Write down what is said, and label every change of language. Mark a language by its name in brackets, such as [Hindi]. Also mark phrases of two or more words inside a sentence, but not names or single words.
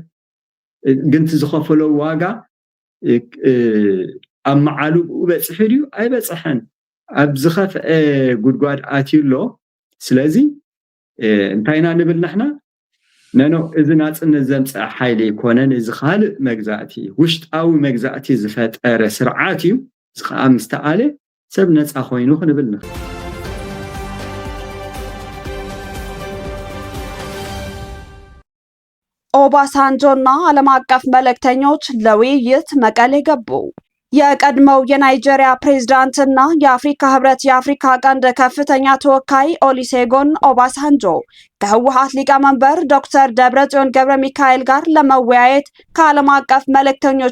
[Tigrinya] ግን ዝኸፈሎ ዋጋ ኣብ መዓሉ በጽሕ ድዩ ኣይበጽሐን ኣብ ዝኸፍአ ጉድጓድ ኣትዩሎ። ስለዚ እንታይና ንብል ንሕና ነኖ እዚ ናጽነት ዘምጽእ ሓይሊ ይኮነን እዚ ካልእ መግዛእቲ ውሽጣዊ መግዛእቲ ዝፈጠረ ስርዓት እዩ። እዚ ከዓ ምስተኣለ ሰብ ነፃ ኮይኑ ክንብል ንኽእል። [Amharic] ኦባሳንጆና ዓለም አቀፍ መልእክተኞች ለውይይት መቀሌ ገቡ። የቀድሞው የናይጄሪያ ፕሬዝዳንትና የአፍሪካ ህብረት የአፍሪካ ቀንድ ከፍተኛ ተወካይ ኦሉሴጉን ኦባሳንጆ ከህወሓት ሊቀመንበር ዶክተር ደብረጽዮን ገብረ ሚካኤል ጋር ለመወያየት ከዓለም አቀፍ መልእክተኞች